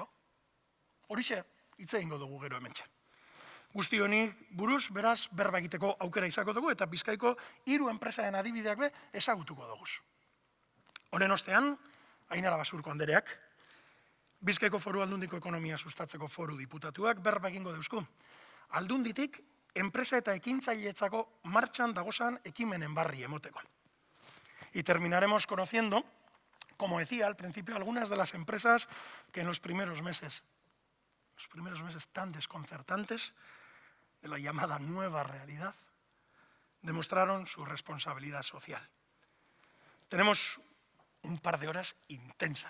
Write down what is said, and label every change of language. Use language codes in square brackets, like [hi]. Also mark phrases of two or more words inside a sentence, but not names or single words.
[eu] Horixe, hitz egingo dugu gero hementxe. Guzti honi buruz, beraz, berba egiteko aukera izako dugu eta Bizkaiko 3 enpresaren adibideak be ezagutuko duguz. Honen ostean, Ainara Basurko andereak, Bizkaiko Foru Aldundiko ekonomia sustatzeko foru diputatuak berba egingo deuzku. Aldunditik, enpresa eta ekintzailetzako martxan dagozan ekimenen barri emoteko. [es] Y terminaremos conociendo como decía al principio, algunas de las empresas que en los primeros meses tan desconcertantes de la llamada nueva realidad, demostraron su responsabilidad social. Tenemos un par de horas intensas.